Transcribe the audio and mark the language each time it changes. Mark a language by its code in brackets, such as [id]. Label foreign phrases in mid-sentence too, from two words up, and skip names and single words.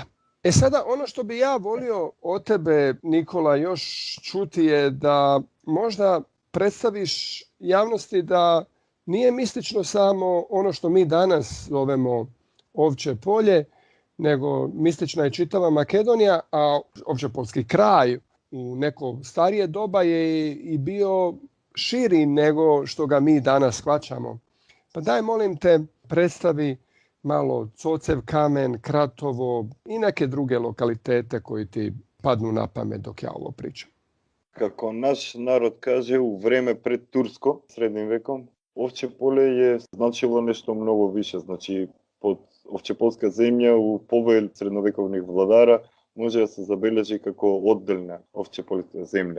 [hr] Sada ono što bi ja volio od tebe, Nikola, još čuti je da možda predstaviš javnosti da nije mistično samo ono što mi danas zovemo Ovče polje, nego mistična je čitava Makedonija, a Ovčepolski kraj u neko starije doba je i bio širi nego što ga mi danas shvaćamo. Pa daj, molim te, predstavi malo Cocev kamen, Kratovo i neke druge lokalitete koji ti padnu na pamet dok ja ovo pričam. [mk] Како наш народ каже, у време пред турско, средним веком, Овче поле е значило нешто многу више. Значи, под Овчеполска земја у повеј средновековних владара може да се забележи како одделна Овчеполска земја.